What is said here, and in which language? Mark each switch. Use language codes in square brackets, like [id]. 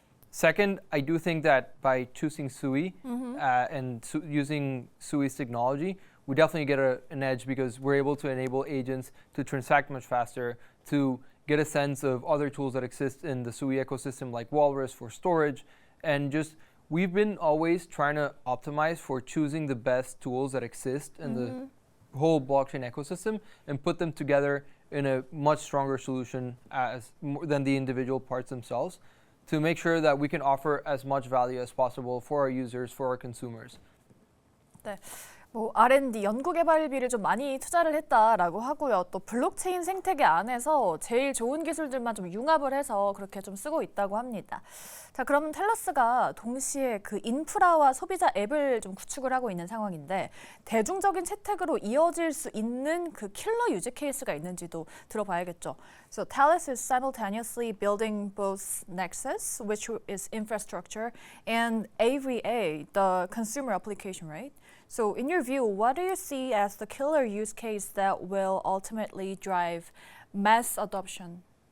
[en] Second, I do think that by choosing Sui and using Sui's technology, we definitely get an edge because we're able to enable agents to transact much faster, to get a sense of other tools that exist in the Sui ecosystem like Walrus for storage, and just we've been always trying to optimize for choosing the best tools that exist in the whole blockchain ecosystem and put them together in a much stronger solution than the individual parts themselves to make sure that we can offer as much value as possible for our users, for our consumers. [ko] 네. 뭐 R&D 연구개발비를 좀 많이 투자를 했다라고 하고요. 또 블록체인 생태계 안에서 제일 좋은 기술들만 좀 융합을 해서 그렇게 좀 쓰고 있다고 합니다. 자, 그러면 텔러스가 동시에 그 인프라와 소비자 앱을 좀 구축을 하고 있는 상황인데 대중적인 채택으로 이어질 수 있는 그 킬러 유즈 케이스가 있는지도 들어봐야겠죠. [en] So Talus is simultaneously building both Nexus, which is infrastructure, and AVA, the consumer application, right? So in your view, what do you see as the killer use case that will ultimately drive mass adoption?